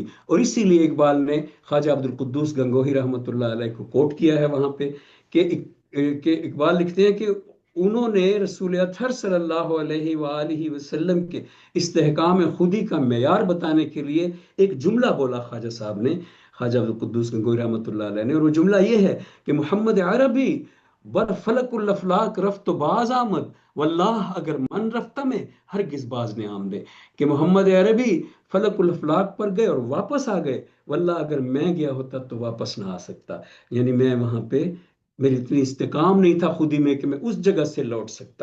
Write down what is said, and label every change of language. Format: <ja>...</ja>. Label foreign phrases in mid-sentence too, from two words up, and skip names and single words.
<ur>اور اسی لیے اقبال نے خواجہ عبد القدوس گنگوہی رحمۃ اللہ علیہ کو کوٹ کیا ہے وہاں پہ، کہ اقبال لکھتے ہیں کہ انہوں نے رسول اطہر صلی اللہ علیہ وآلہ وسلم کے استحکام خودی کا معیار بتانے کے لیے ایک جملہ بولا خواجہ صاحب نے، خواجہ عبد القدوس گنگوہی رحمۃ اللہ علیہ نے. اور وہ جملہ یہ ہے کہ</ur> <fa>محمد عربی بر فلک الافلاق رفت و باز آمد، واللہ اگر من رفتہ میں ہرگز باز نے آمدے.</fa> <ur>کہ محمد عربی فلک الافلاق پر گئے اور واپس آ گئے، واللہ اگر میں گیا ہوتا تو واپس نہ آ سکتا. یعنی میں وہاں پہ میری اتنی استقام نہیں تھا خودی میں کہ میں اس جگہ سے لوٹ سکتا.</ur>